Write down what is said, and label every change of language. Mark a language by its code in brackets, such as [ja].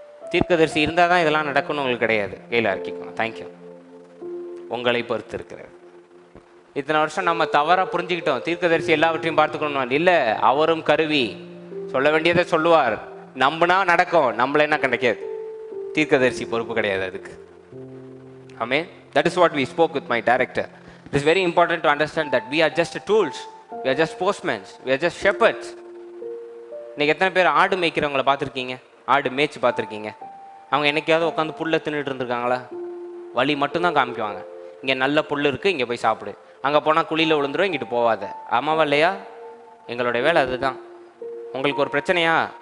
[ta] தீர்க்கதரிசி இருந்தால் தான் இதெல்லாம் நடக்கணும் உங்களுக்கு கிடையாது. கையில் இறக்கிக்கோங்க. தேங்க்யூ. உங்களை பொறுத்து இருக்கிறது. இத்தனை வருஷம் நம்ம தவறாக புரிஞ்சுக்கிட்டோம், தீர்க்கதரிசி எல்லாவற்றையும் பார்த்துக்கணும். இல்லை, அவரும் கருவி, சொல்ல வேண்டியதை சொல்லுவார், நம்பினா நடக்கும், நம்மள என்ன கிடைக்காது. தீர்க்கதரிசி பொறுப்பு கிடையாது அதுக்கு. ஆமென். [en] That is what we spoke with my director. It is very important to understand that we are just tools, we are just postmen, we are just shepherds. [ta] இன்னைக்கு எத்தனை பேர் ஆடு மேய்க்கிறவங்களை பார்த்துருக்கீங்க? ஆடு மேய்ச்சி பார்த்துருக்கீங்க? அவங்க என்னைக்காவது உட்காந்து புல்லை தின்னுட்டு இருந்திருக்காங்களா? வழி மட்டும்தான் காமிக்குவாங்க. இங்கே நல்ல புல் இருக்குது, இங்கே போய் சாப்பிடு, அங்கே போனால் குழியில் விழுந்துடும், இங்கிட்டு போவாத. ஆமாவா இல்லையா? எங்களுடைய வேலை அதுதான். உங்களுக்கு ஒரு பிரச்சனையா?